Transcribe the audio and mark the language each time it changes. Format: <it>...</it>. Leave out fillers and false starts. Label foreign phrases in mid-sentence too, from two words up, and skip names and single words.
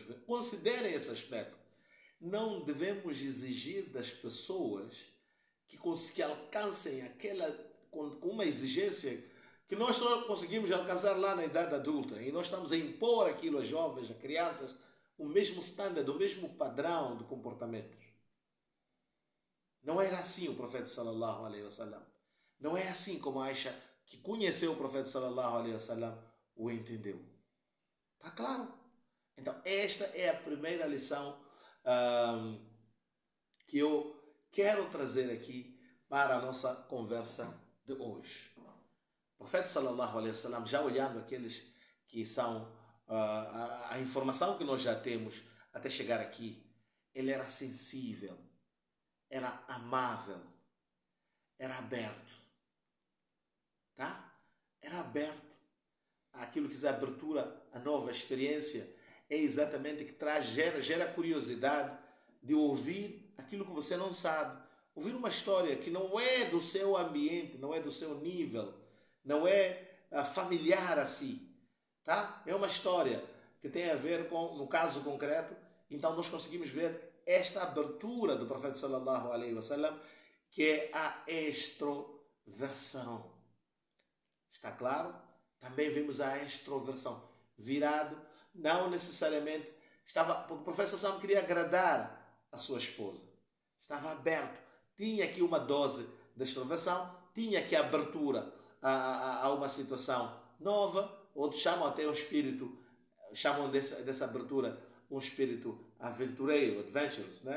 <pt>Considerem esse aspecto. Não devemos exigir das pessoas que alcancem aquela, com uma exigência que nós só conseguimos alcançar lá na idade adulta. E nós estamos a impor aquilo aos jovens, a crianças, o mesmo standard, o mesmo padrão de comportamentos. Não era assim o profeta</pt> <ar>صلى الله عليه وسلم.</ar> <pt>Não é assim como Aisha, que conheceu o profeta</pt> <ar>صلى الله عليه وسلم,</ar> <pt>o entendeu. Está claro? Então, esta é a primeira lição que eu quero trazer aqui para a nossa conversa de hoje. O profeta</pt> <ar>صلى الله عليه وسلم,</ar> <pt>já olhando aqueles que são a informação que nós já temos até chegar aqui, ele era sensível, era amável, era aberto, tá? Era aberto àquilo que diz a abertura, a nova experiência, é exatamente que gera curiosidade de ouvir aquilo que você não sabe, ouvir uma história que não é do seu ambiente, não é do seu nível, não é familiar a si, tá? É uma história que tem a ver com, no caso concreto, então nós conseguimos ver esta abertura do profeta</pt> <ar>صلى الله عليه وسلم,</ar> <pt>que é a extroversão. Está claro? Também vimos a extroversão, virado, não necessariamente porque o profeta</pt> <ar>صلى الله عليه وسلم</ar> <pt>queria agradar a sua esposa, estava aberto, tinha aqui uma dose de extroversão, tinha aqui abertura a uma situação nova. Outros chamam até um espírito, chamam dessa abertura um espírito aventureiro, adventurous, né?</pt>